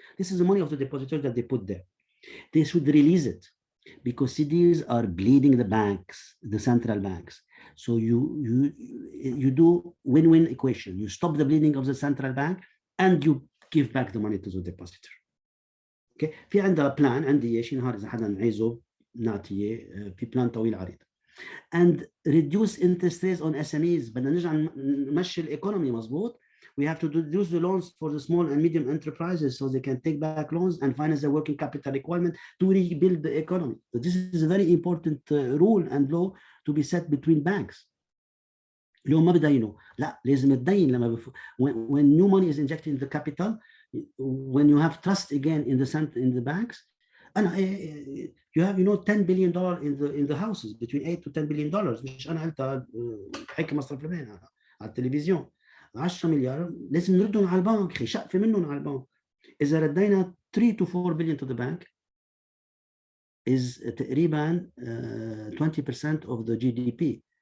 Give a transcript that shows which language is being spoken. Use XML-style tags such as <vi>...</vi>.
<en>This is the money of the depositors that they put there. They should release it because CDs are bleeding the banks, the central banks. So you do win-win equation. You stop the bleeding of the central bank and you give back the money to the depositor. Okay.</en> <ar>في عندها plan عندي شيء نهار إذا حدا عايزه نعطيه في plan طويل عريض.</ar> <en>And reduce interest rates on SMEs.</en> <ar>بدنا نرجع نمشي الايكونومي مظبوط.</ar> <en>We have to reduce the loans for the small and medium enterprises so they can take back loans and finance their working capital requirement to rebuild the economy. So this is a very important rule and law to be set between banks.</en> <ar>اليوم ما بدينوا، لا لازم تدين لما</ar> <en>when new money is injected in the capital, when you have trust again in the banks.</en> <ar>أنا</ar> <en>you have $10 billion in the houses, between $8 to $10 billion.</en> <ar>مش أنا قلتها حكي مصرف لبنان على التلفزيون. 10 مليار لازم نردهم على البنك، أخي شقفة منهم على البنك. إذا ردينا</ar> <en>3 to 4 billion to the bank is</en> <ar>تقريبا</ar> <en>20% of the GDP.</en>